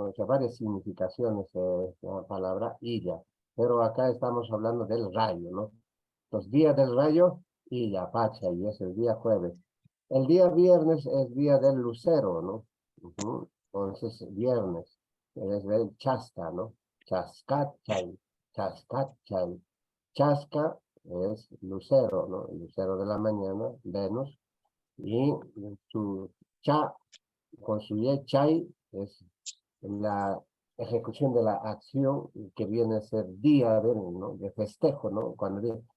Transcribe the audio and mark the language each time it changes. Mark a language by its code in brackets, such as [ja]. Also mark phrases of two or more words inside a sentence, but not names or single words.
[es] O sea, varias significaciones la palabra illa, pero acá estamos hablando del rayo, ¿no? Los días del rayo, [qu] illa, pacha, [es] y es el día jueves. El día viernes es día del lucero, ¿no? Entonces, viernes, es del chasca, ¿no? [qu] Chascachay, chascachay. [es] Chasca es lucero, ¿no? El lucero de la mañana, Venus, y su cha, con su ye chay, es la ejecución de la acción que viene a ser día del, ¿no? De festejo, ¿no?